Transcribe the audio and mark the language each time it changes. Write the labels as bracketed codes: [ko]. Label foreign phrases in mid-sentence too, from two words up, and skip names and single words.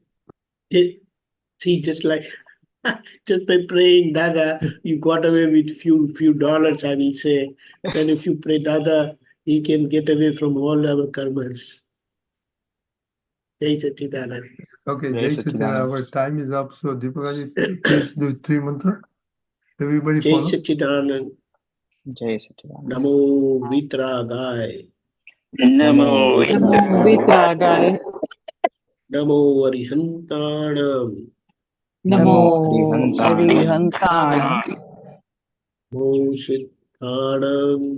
[en] See, just by praying Dada, you got away with few dollars, I will say. Then if you pray Dada, he can get away from all our karmas. [hi] Jai Sachidanand. [en] Okay, [hi] Jai Jai Sachidanand. [en] Our time is up. So Deepakanji, please do 3 mantra. Everybody [hi] Jai [en] follow. [hi] Sachidanand. Jai Sachidanand. [pra] Namo Vitragai. Namo Vitragai. Namo Arihantanam. Namo Arihantanam. Namo Shudhdhatma.